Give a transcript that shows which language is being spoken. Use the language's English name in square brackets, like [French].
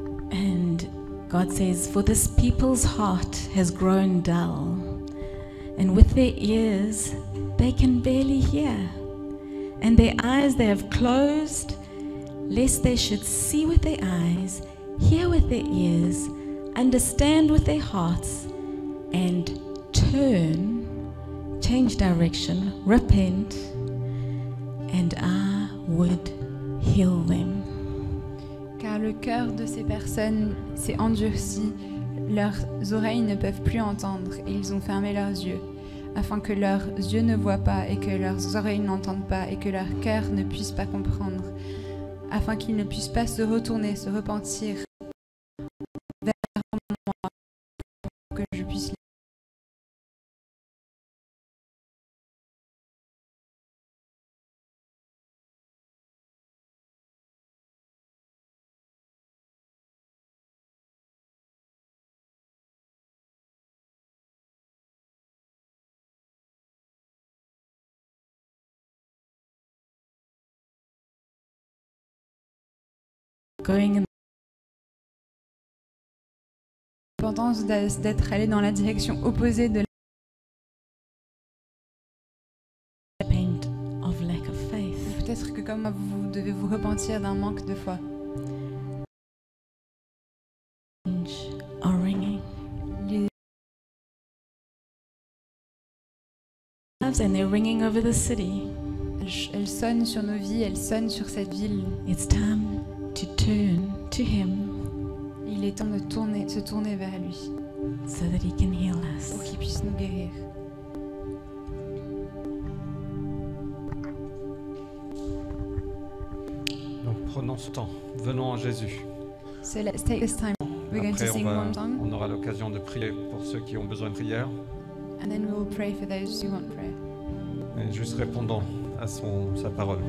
[English] And God says, "For this people's heart has grown dull, and with their ears they can barely hear, and their eyes they have closed, lest they should see with their eyes, hear with their ears, understand with their hearts, and turn, change direction, repent, and I would heal them." [French] car le cœur de ces personnes s'est endurci, leurs oreilles ne peuvent plus entendre et ils ont fermé leurs yeux, afin que leurs yeux ne voient pas et que leurs oreilles n'entendent pas et que leur cœur ne puisse pas comprendre, afin qu'ils ne puissent pas se retourner, se repentir vers moi pour que je puisse [English] Going in [French] l'importance d'être allé dans la direction opposée de [English] the pain of lack of faith. [French] peut-être que comme moi, vous devez vous repentir d'un manque de foi. [English] Are ringing. [French] Les [English] And they're ringing over the city. [French] elles sonnent sur nos vies, elles sonnent sur cette ville. [English] It's time to turn to Him [French] Il est temps de se tourner vers lui [English] so that He can heal [French] pour [English] us. [French] qu'il puisse nous guérir. Donc prenons ce temps, venons à Jésus. [English] So let's take this time. We're going to [French] Après, [English] sing one song [French] on aura l'occasion de prier pour ceux qui ont besoin de prière. [English] and then we will pray for those who want prayer. [French] Et juste répondons à sa parole.